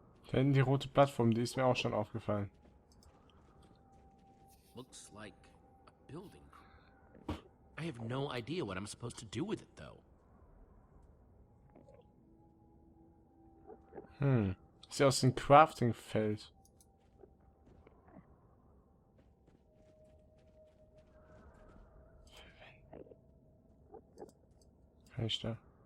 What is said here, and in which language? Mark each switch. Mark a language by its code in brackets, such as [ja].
[de] Da hinten die rote Plattform, die ist mir auch schon aufgefallen. [en] Looks like a building. I have no idea what I'm supposed to do with it, though. [de] Sieht aus wie ein Crafting-Feld. Kann ich da?